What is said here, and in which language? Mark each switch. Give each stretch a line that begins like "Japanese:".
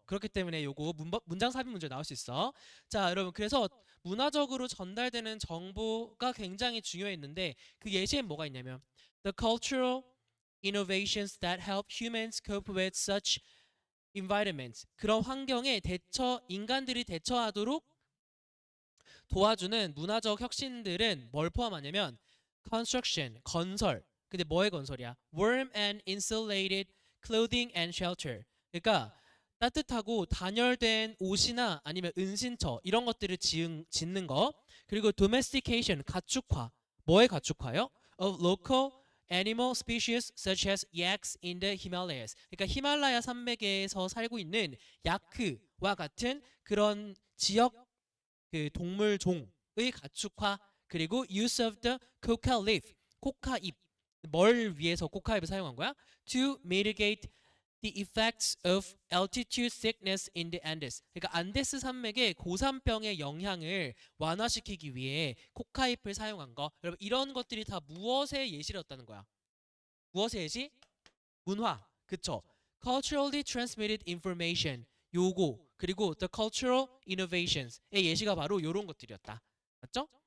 Korean: 그렇기 때문에 요거 문장 삽입 문제 나올 수 있어. 자, 여러분 그래서 문화적으로 전달되는 정보가 굉장히 중요했는데 그 예시엔 뭐가 있냐면
English: the cultural innovations that help humans cope with such
Korean: environment 그런 환경에 인간들이 대처하도록 도와주는 문화적 혁신들은 뭘 포함하냐면 construction 건설. 근데 뭐의 건설이야?
English: warm and insulated clothing and shelter.
Korean: 그러니까 따뜻하고 단열된 옷이나 아니면 은신처 이런 것들을 짓는 거. 그리고 domestication 가축화. 뭐의 가축화요?
English: of local animal species such as yaks in the Himalayas.
Korean: 그러니까 히말라야 산맥에서 살고 있는 야크와 같은 그런 지역 그 동물 종의 가축화. 그리고
English: use of the coca leaf
Korean: 코카잎. 뭘 위해서 코카잎을 사용한 거야?
English: to mitigate the effects of altitude sickness in the Andes.
Korean: 그러니까 안데스 산맥의 고산병의 영향을 완화시키기 위해 코카잎을 사용한 거. 여러분 이런 것들이 다 무엇의 예시였다는 거야? 무엇의 예시? 문화. 그쵸?
English: culturally transmitted information.
Korean: 요거. 그리고 the cultural innovations의 예시가 바로 요런 것들이었다. 맞죠?